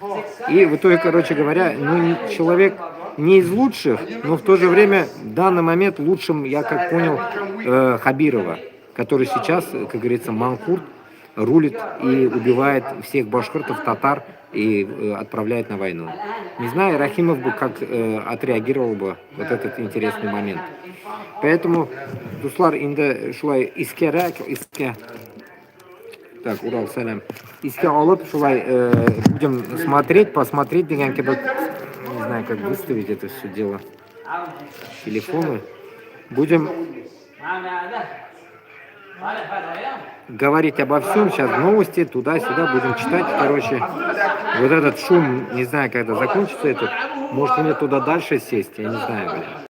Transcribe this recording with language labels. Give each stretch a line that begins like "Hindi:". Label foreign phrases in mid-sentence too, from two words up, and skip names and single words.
Russian: И в итоге, короче говоря, ну, человек не из лучших, но в то же время в данный момент лучшим, я как понял, Хабирова, который сейчас, как говорится, манкурт, рулит и убивает всех башкиртов, татар и отправляет на войну. Не знаю, Рахимов бы как отреагировал бы вот этот интересный момент. Поэтому,
Tatar: дуслар, инде шулай искерак, так, Урал, салям. Иске алып, шулай
Russian: будем смотреть, посмотреть,
Tatar: деген кебек,
Russian: не знаю, как выставить это все дело. Телефоны. Будем говорить обо всем, сейчас новости, туда-сюда будем читать, короче, вот этот шум, не знаю, когда закончится этот, может мне туда дальше сесть, я не знаю, блин.